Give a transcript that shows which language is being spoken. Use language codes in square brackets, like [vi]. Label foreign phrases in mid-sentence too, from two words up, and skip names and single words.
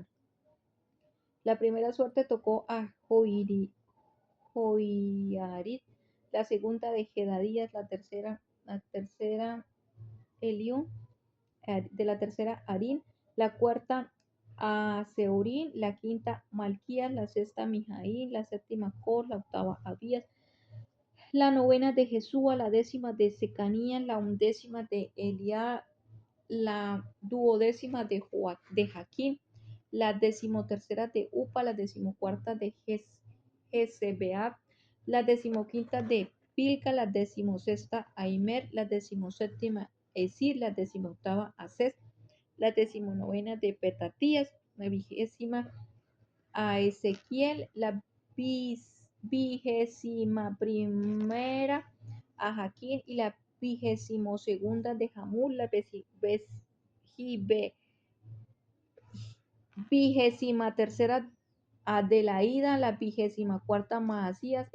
[es] La primera suerte tocó a Joiarib, la segunda de Jedadías, la tercera Eliú, de la tercera Arín, la cuarta a Seurín, la quinta Malquías, la sexta Mijaín, la séptima Cor, la octava Abías, la novena de Jesúa, la décima de Secanías, la undécima de Eliá, la duodécima de Jaquín, la decimotercera de Upa, la decimocuarta de Jezebeab, la decimoquinta de Pilca, la decimosexta Aimer, la decimoséptima Esir, la decimoctava Ases, la decimonovena de Petatías, la vigésima a Ezequiel, la vigésima primera a Jaquín, y la vigésimo segunda de Jamul, la vigésima tercera a Delaída, la vigésima cuarta Maasías.